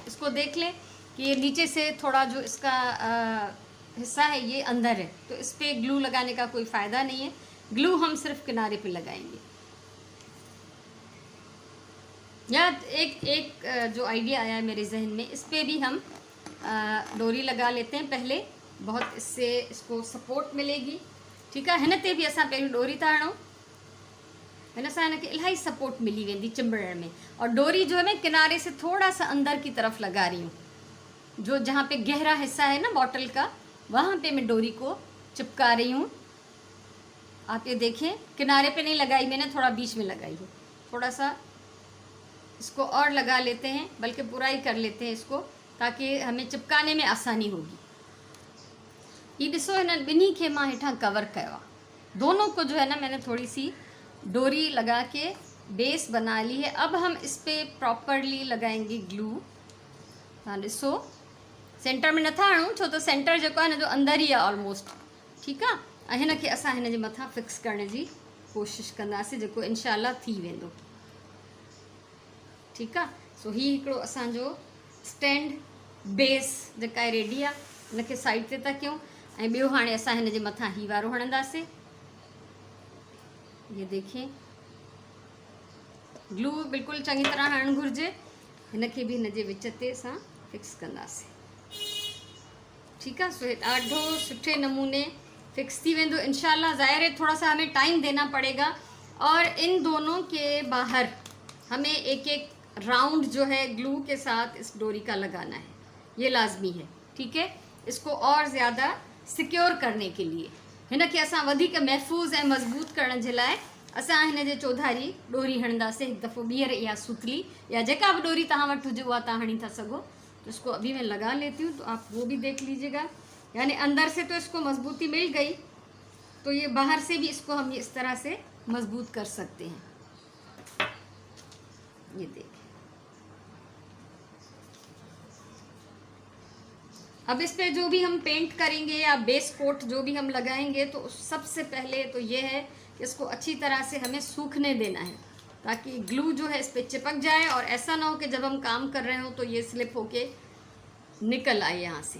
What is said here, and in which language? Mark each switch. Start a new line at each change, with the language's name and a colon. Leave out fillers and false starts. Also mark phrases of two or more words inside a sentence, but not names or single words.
Hindi: इसको देख लें कि ये नीचे से थोड़ा जो इसका हिस्सा है ये अंदर है, तो इस पर ग्लू लगाने का कोई फ़ायदा नहीं है। ग्लू हम सिर्फ किनारे पे लगाएंगे। या एक जो आइडिया आया है मेरे जहन में, इस पर भी हम डोरी लगा लेते हैं पहले, बहुत इससे इसको सपोर्ट मिलेगी। ठीक है।
Sindhi: हिन ते भी असां पहिरियों डोरी था हणूं, हिन सां हिनखे इलाही सपोर्ट मिली वेंदी चिंबड़ण में।
Hindi: और डोरी जो है मैं किनारे से थोड़ा सा अंदर की तरफ लगा रही हूँ, जो जहाँ पे गहरा हिस्सा है ना बॉटल का, वहाँ पे मैं डोरी को चिपका रही हूँ। आप ये देखें, किनारे पे नहीं लगाई मैंने, थोड़ा बीच में लगाई है। थोड़ा सा इसको और लगा लेते हैं, बल्कि पूरा ही कर लेते हैं इसको, ताकि हमें चिपकाने में आसानी होगी।
Sindhi: ये ॾिसो, हिन ॿिन्ही खे मां हेठां कवर कयो आहे।
Hindi: दोनों को जो है ना मैंने थोड़ी सी डोरी लगा के बेस बना ली है। अब हम इस पर प्रॉपरली लगाएंगे ग्लू।
Sindhi: हाँ ॾिसो, सेंटर में नथा हणूं, छो तो सेंटर जो
Hindi: है ना
Sindhi: जो अंदर ही आहे ऑलमोस्ट। ठीक आहे। ऐं हिन खे असां हिन जे मथां फिक्स करण जी कोशिशि कंदासीं, जेको इनशाला थी वेंदो। ठीकु आहे। सो ही हिकिड़ो असांजो
English: stand base
Sindhi: जेका आहे रेडी आहे। हिनखे साइड ते था कयूं ऐं ॿियो हाणे असां हिन जे मथां ही वारो हणंदासीं।
Hindi: ये देखें,
Sindhi: ग्लू बिल्कुलु चङी तरह हणणु घुरिजे। हिनखे बि हिन जे विच ते असां फिक्स कंदासीं। ठीकु आहे। सो हे ॾाढो सुठे नमूने फिक्स थी वेंदो इंशाल्लाह।
Hindi: ज़ाहिर है थोड़ा सा हमें टाइम देना पड़ेगा, और इन दोनों के बाहर हमें एक एक राउंड जो है ग्लू के साथ इस डोरी का लगाना है, ये लाजमी है। ठीक है। इसको और ज़्यादा सिक्योर करने के लिए,
Sindhi: हिन खे असां वधीक महफ़ूज़ ऐं मज़बूत करण जे लाइ असां हिन जे चौधारी डोरी हणंदासीं। हिकु दफ़ो ॿीहर या सुतली या जेका भी डोरी तव्हां वटि हुजे उहा तव्हां हणी था सघो।
Hindi: तो इसको अभी मैं लगा लेती हूँ, तो आप वो भी देख लीजिएगा। यानी अंदर से तो इसको मजबूती मिल गई, तो ये बाहर से भी इसको हम इस तरह से मजबूत कर सकते हैं। ये देखिए, अब इस पे जो भी हम पेंट करेंगे या
English: base coat
Hindi: जो भी हम लगाएंगे, तो सबसे पहले तो ये है कि इसको अच्छी तरह से हमें सूखने देना है, ताकि ग्लू जो है इस पर चिपक जाए, और ऐसा ना हो कि जब हम काम कर रहे हो तो ये स्लिप होके निकल आए यहाँ से।